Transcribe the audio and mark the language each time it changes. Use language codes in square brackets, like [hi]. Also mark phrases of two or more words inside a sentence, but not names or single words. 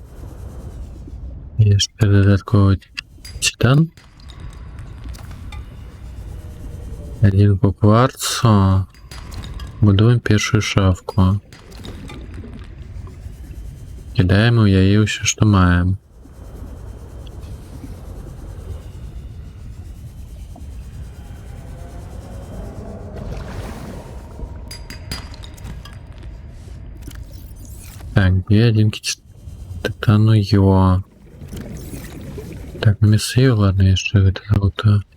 [be] Яшчэ дадатковы титан. [ru] 1 по кварцу. [be] Будуем першую шафку. Кидаем у яе ўсё, што маем. [ru] Так, где 1 титану йо. Так, мясо, ладно, [be] яшчэ гэта золото.